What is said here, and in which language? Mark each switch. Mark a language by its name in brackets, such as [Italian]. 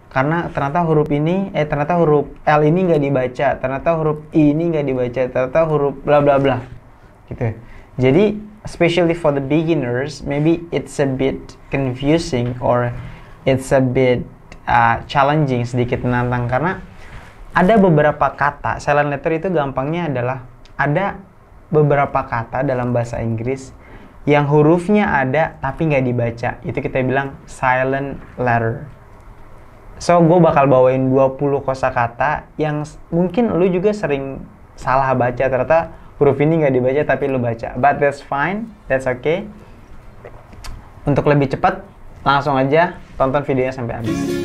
[Indonesian] Karena ternyata huruf ini, ternyata huruf L ini nggak dibaca. Ternyata huruf I ini nggak dibaca. Ternyata huruf bla bla bla. Gitu. [English] Jadi, especially for the beginners, maybe it's a bit confusing or it's a bit challenging, sedikit menantang. [Indonesian] Karena ada beberapa kata, silent letter itu gampangnya adalah ada beberapa kata dalam bahasa Inggris yang hurufnya ada tapi nggak dibaca. Itu kita bilang silent letter. So, gue bakal bawain 20 kosakata yang mungkin lu juga sering salah baca. Ternyata huruf ini nggak dibaca tapi lu baca. [English] But that's fine, that's okay. [Indonesian] Untuk lebih cepat, langsung aja tonton videonya sampai habis.